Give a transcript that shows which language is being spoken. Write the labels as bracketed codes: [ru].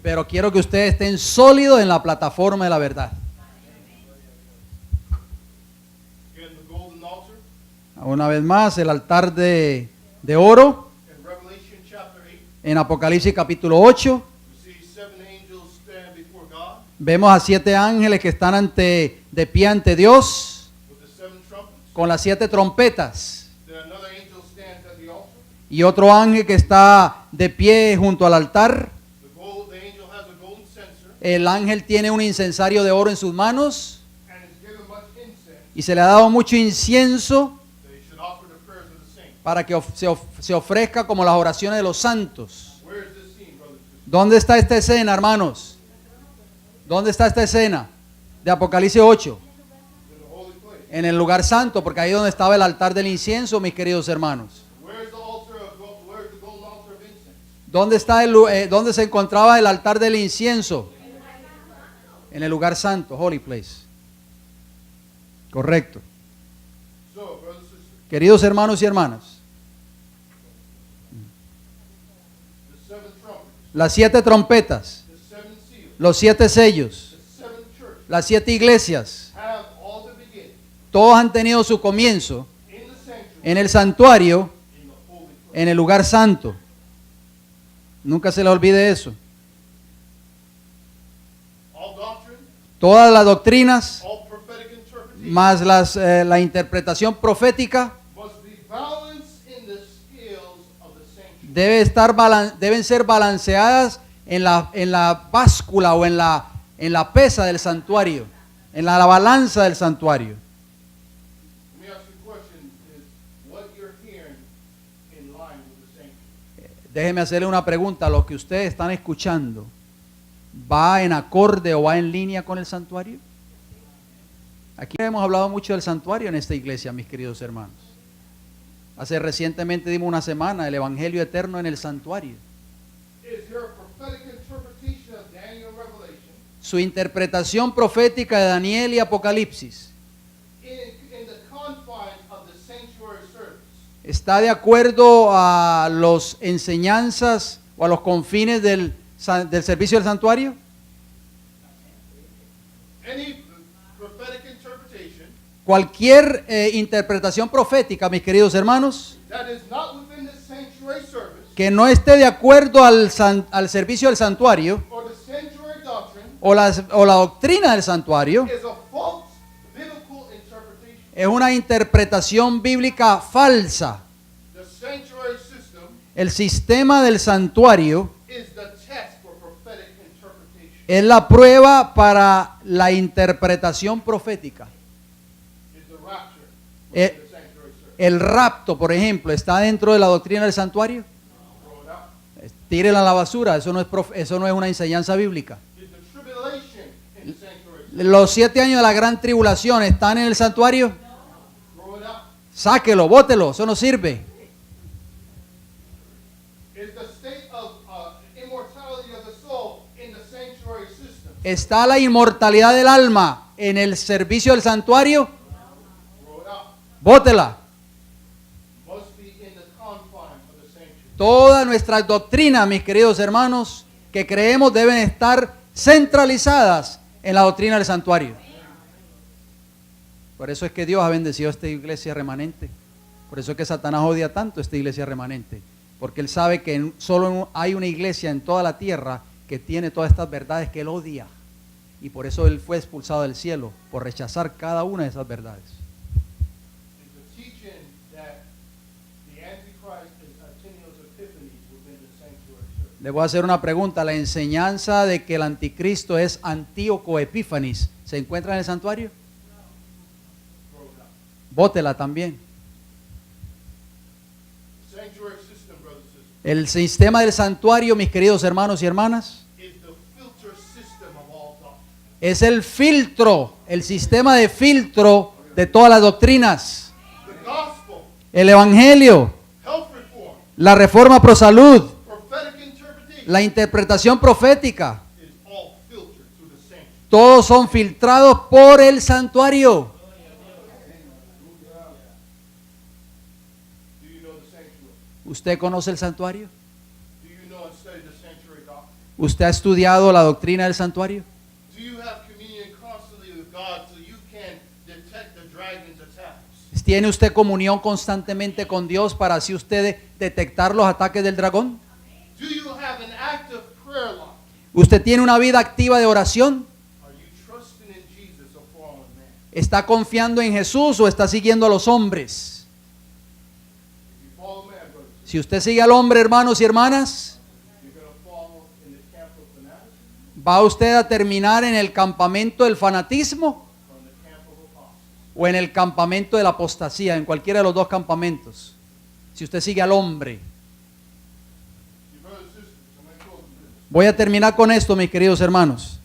[es] pero quiero que ustedes estén sólidos en la plataforma de la verdad. [en] Again, the golden altar [es] Una vez más, el altar de oro [en] in Revelation chapter 8. [es] en Apocalipsis capítulo 8. [en] You see 7 angels stand before God [es] Vemos a 7 ángeles que están de pie ante Dios [en] with the 7 trumpets. [es] con las 7 trompetas. [en] Then another angel stands at the altar. [es] Y otro ángel que está de pie junto al altar. [en] The angel has a golden censer [es] El ángel tiene un incensario de oro en sus manos [en] and is given much incense [es] y se le ha dado mucho incienso [en] that he should offer the prayers of the saints. [es] para que se ofrezca como las oraciones de los santos. [en] Where is this scene, brothers and sisters? [es] ¿Dónde está esta escena, hermanos? ¿Dónde está esta escena? De Apocalipsis 8. [en] In the holy place. [es] En el lugar santo, porque ahí donde estaba el altar del incienso, mis queridos hermanos. [en] Where's the golden altar of incense? [es] ¿Dónde se encontraba el altar del incienso? En el lugar santo, [en] holy place. [es] Correcto. [en] So, brothers and sisters, [es] Queridos hermanos y hermanas, [en] the 7 trumpets, [es] las 7 trompetas, [en] the 7 seals, [es] los 7 sellos, [en] the 7 churches [es] las 7 iglesias, [en] have all the beginning [es] todos han tenido su comienzo [en] in the sanctuary, [es] en el santuario, [en] in the holy place. [es] en el lugar santo. Nunca se le olvide eso. [en] All doctrine, [es] Todas las doctrinas, [en] all prophetic interpretation [es] más la interpretación profética, [en] must be balanced in the scales of the sanctuary. [es] deben ser balanceadas en la báscula o en la pesa del santuario, en la balanza del santuario. [en] Let me ask you a question: is what you're hearing in line with the sanctuary? [es] Déjeme hacerle una pregunta. ¿Lo que ustedes están escuchando va en acorde o va en línea con el santuario? Aquí hemos hablado mucho del santuario en esta iglesia, mis queridos hermanos. Recientemente dimos una semana el Evangelio eterno en el santuario. [en] Is there a prophetic interpretation of Daniel and Revelation [es] Su interpretación profética de Daniel y Apocalipsis [en] in the confines of the sanctuary service? [es] está de acuerdo a las enseñanzas o a los confines del servicio del santuario? [en] Any prophetic interpretation [es] Cualquier interpretación profética, mis queridos hermanos, [en] that is not within the sanctuary service [es] que no esté de acuerdo al servicio del santuario [en] or the sanctuary doctrine [es] o la doctrina del santuario, [en] is a false biblical interpretation. [es] es una interpretación bíblica falsa. [en] The sanctuary system [es] El sistema del santuario [en] is the test for prophetic interpretation. [es] es la prueba para la interpretación profética. [en] Is the rapture Eh, within the sanctuary service. [es] El rapto, por ejemplo, ¿está dentro de la doctrina del santuario? [en] Throw it out. [es] Tírela a la basura, eso no es una enseñanza bíblica. [en] Is the tribulation in the sanctuary service. [es] Los 7 años de la gran tribulación están en el santuario. [en] Throw it out. [es] Sáquelo, bótelo, eso no sirve. [en] Is the state of immortality of the soul in the sanctuary system. [es] ¿Está la inmortalidad del alma en el servicio del santuario? [en] Throw it out. [es] Bótela. [en] Must be in the confines of the sanctuary. [es] Todas nuestras doctrinas, mis queridos hermanos, que creemos deben estar centralizadas en la doctrina del santuario. Por eso es que Dios ha bendecido a esta iglesia remanente. Por eso es que Satanás odia tanto a esta iglesia remanente. Porque él sabe que solo hay una iglesia en toda la tierra que tiene todas estas verdades que él odia. Y por eso él fue expulsado del cielo, por rechazar cada una de esas verdades. [en] Is the teaching that the Antichrist is Antinous Epiphanes within the sanctuary service. [es] Le voy a hacer una pregunta. ¿La enseñanza de que el anticristo es Antíoco Epífanes se encuentra en el santuario? [en] Throw it out. [es] Bótela también. [en] The sanctuary system, brothers and sisters, [es] El sistema del santuario, mis queridos hermanos y hermanas, [en] is the filter system of all doctrine. [es] es el filtro, el sistema de filtro de todas las doctrinas. [en] The gospel, [es] El evangelio, [en] health reform, [es] la reforma pro salud, [en] prophetic interpretation [es] la interpretación profética, [en] is all filtered through the sanctuary. [es] todos son filtrados por el santuario. [en] Do you know the sanctuary? [es] ¿Usted conoce el santuario? [en] Do you know and study the sanctuary doctrine? [es] ¿Usted ha estudiado la doctrina del santuario? [en] Do you have communion constantly with God so you can detect the dragon's attacks? [es] ¿Tiene usted comunión constantemente con Dios para así usted detectar los ataques del dragón? [en] Do you have an active prayer life? [es] ¿Usted tiene una vida activa de oración? [en] Are you trusting in Jesus, a fallen man? [es] ¿Está confiando en Jesús o está siguiendo a los hombres? [en] If you follow man, brothers, [es] Si usted sigue al hombre, hermanos y hermanas, [en] you're going to fall in the camp of fanaticism [es] ¿va usted a terminar en el campamento del fanatismo [en] or in the camp of apostasy. [es] o en el campamento de la apostasía? En cualquiera de los dos campamentos. Si usted sigue al hombre. [en] Your brothers and sisters, I'm going to close with this. [es] Voy a terminar con esto, mis queridos hermanos.